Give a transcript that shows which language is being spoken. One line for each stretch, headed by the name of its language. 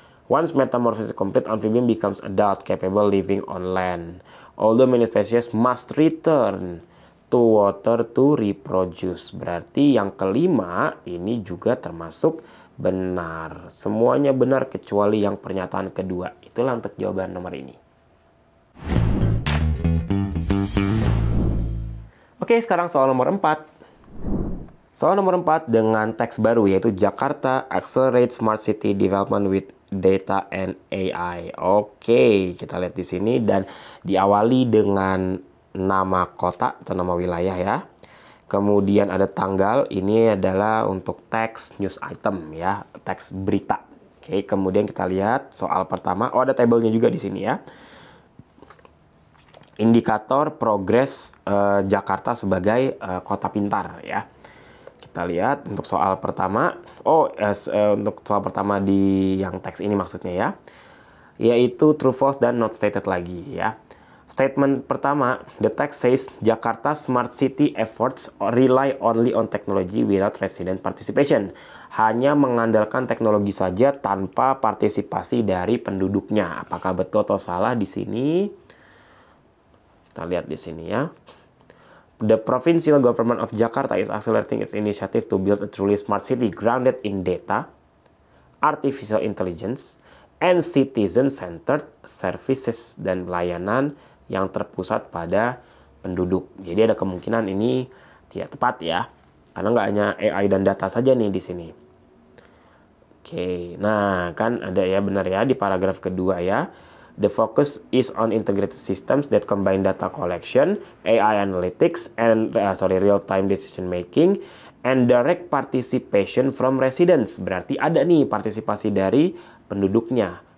English: Once metamorphosis complete, amphibian becomes adult, capable living on land. Although many species must return to water to reproduce.
Indonesian: Berarti yang kelima ini juga termasuk benar. Semuanya benar kecuali yang pernyataan kedua. Itulah untuk jawaban nomor ini. Oke, sekarang soal nomor 4. Soal nomor 4 dengan teks baru, yaitu Jakarta Accelerate Smart City Development with Data and AI. Oke, kita lihat di sini dan diawali dengan nama kota atau nama wilayah ya. Kemudian ada tanggal, ini adalah untuk teks news item ya, teks berita. Oke, kemudian kita lihat soal pertama. Oh, ada tabelnya juga di sini ya. Indikator progres Jakarta sebagai kota pintar ya. Kita lihat untuk soal pertama. Untuk soal pertama di yang teks ini maksudnya ya, yaitu true, false, dan not stated lagi ya.
English: Statement pertama, the text says Jakarta smart city efforts rely only on technology without resident participation.
Indonesian: Hanya mengandalkan teknologi saja tanpa partisipasi dari penduduknya. Apakah betul atau salah di sini?
English: Kita lihat di sini ya. The provincial government of Jakarta is accelerating its initiative to build a truly smart city grounded in data, artificial intelligence, and citizen-centered services,
Indonesian: dan pelayanan yang terpusat pada penduduk. Jadi ada kemungkinan ini tidak tepat ya, karena nggak hanya AI dan data saja nih di sini. Oke, nah kan ada ya, benar ya di paragraf kedua ya.
English: The focus is on integrated systems that combine data collection, AI analytics, and real-time decision making, and direct participation from residents.
Indonesian: Berarti ada nih partisipasi dari penduduknya.